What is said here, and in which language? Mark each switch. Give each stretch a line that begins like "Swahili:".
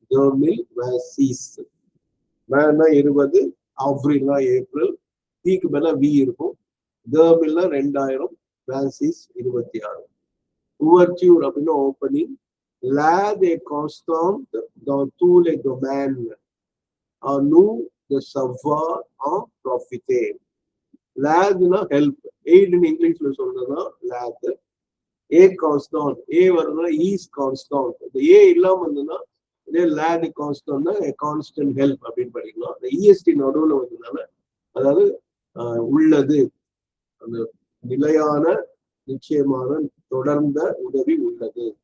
Tamil: ஜெர்மில் வேசிஸ். வேன்னா 20, ஆவ்ரில்னா ஏப்ரல், தீக்கு மேல வி இருக்கும். ஜெர்மில்னா 2000, வேசிஸ் 26. ouverture அப்படின்னா opening.
French: L'aide est constante dans tous les domaines. À nous de savoir en profiter.
Tamil: L'aide-னா help. எய்டுன்னு இங்கிலீஷ்ல சொல்றதுன்னா l'aide. ஏ கான்ஸ்டன்ட். ஏ வருதுன்னா ஈஸ் கான்ஸ்டன்ட். இந்த ஏ இல்லாம இருந்ததுன்னா இதே லேட் கான்ஸ்டன்ட்னா கான்ஸ்டன்ட் ஹெல்ப் அப்படின்னு படிக்கலாம். இந்த இஎஸ்டி நடுவுல வந்ததுனால அதாவது உள்ளது, அந்த நிலையான நிச்சயமான தொடர்ந்த உதவி உள்ளது.